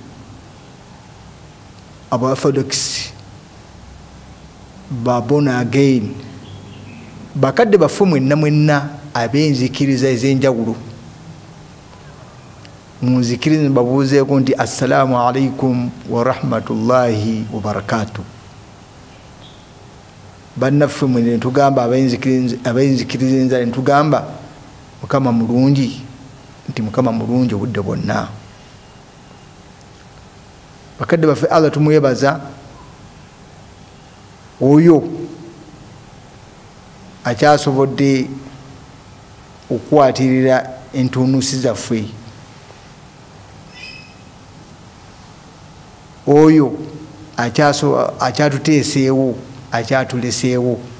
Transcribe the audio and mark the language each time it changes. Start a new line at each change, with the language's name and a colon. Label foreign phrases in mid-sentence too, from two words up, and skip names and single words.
Ganda: aba Orthodox, ba
English: Born Again,
Ganda: bakadde baffe mwenna ab'enzikiriza ez'enjawulo, munzikirize babuuzeeko nti
Arabic: السلام عليكم ورحمة الله وبركاته.
Ganda: Bannaffe mwe netugamba ab'enzikiriza enzala netugamba Mukama mulungi, nti Mukama mulungi obudde bwonna. Bakadde baffe Allah tumwebaza, oyo akyasobodde okukwatirira entuunusi zaffe, oyo akyatuteeseewo, akyatuleseewo.